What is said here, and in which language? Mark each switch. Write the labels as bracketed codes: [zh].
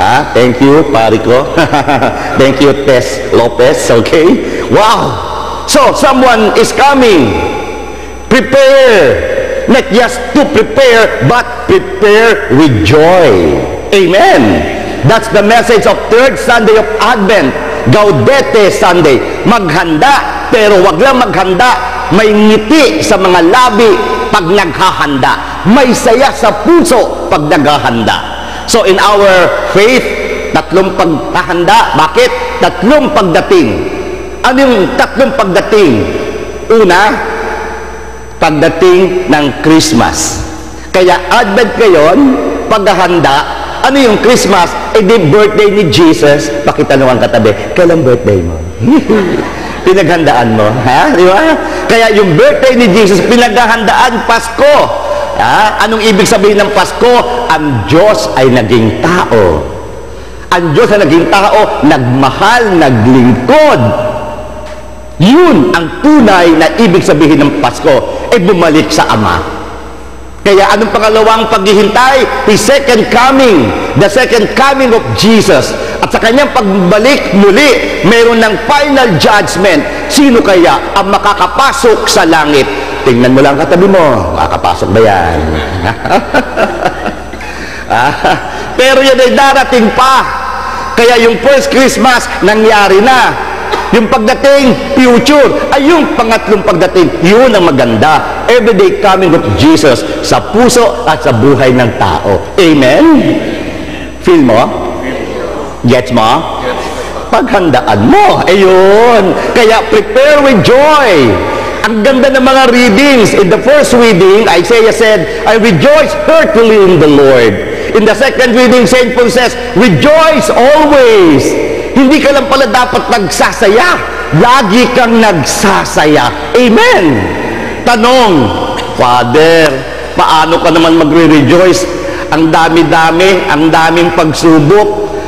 [en] Thank you, pari ko. Thank you, Tess Lopez. Okay? Wow! So, someone is coming. Prepare. Not just to prepare, but prepare with joy. Amen. That's the message of third Sunday of Advent. [tl] Gaudete Sunday. Maghanda, pero wag lang maghanda. May ngiti sa mga labi pag naghahanda. May saya sa puso pag naghahanda. [en] So in our faith, [tl] tatlong paghahanda. Bakit? Tatlong pagdating. Ano yung tatlong pagdating? Una, pagdating ng Christmas. Kaya Advent ngayon, paghahanda. Ano yung Christmas? Di birthday ni Jesus. Pakitanong ang katabi, kailan birthday mo? Pinaghandaan mo. Di ba? Kaya yung birthday ni Jesus, pinaghahandaan Pasko. Anong ibig sabihin ng Pasko? Ang Diyos ay naging tao. Ang Diyos ay naging tao, nagmahal, naglingkod. Yun ang tunay na ibig sabihin ng Pasko. Bumalik sa Ama. Kaya anong pangalawang paghihintay? [en] His second coming. The second coming of Jesus. [tl] At sa kanyang pagbalik muli, mayroon ng final judgment. Sino kaya ang makakapasok sa langit? Tingnan mo lang katabi mo. Makakapasok ba yan? Pero yan ay darating pa. Kaya yung first Christmas, nangyari na. Yung pagdating, future, ay yung pangatlong pagdating, yun ang maganda. [en] Everyday coming of Jesus [tl] sa puso at sa buhay ng tao. Amen? Feel mo? Gets mo? Paghandaan mo. Ayun. Kaya [en] prepare with joy. [tl] Ang ganda ng mga readings. [en] In the first reading, Isaiah said, I rejoice heartily in the Lord. In the second reading, St. Paul says, rejoice always. [tl] Hindi ka lang pala dapat nagsasaya. Lagi kang nagsasaya. Amen. Tanong, Father, paano ka naman magre-rejoice? Ang dami-dami, ang daming pagsubok,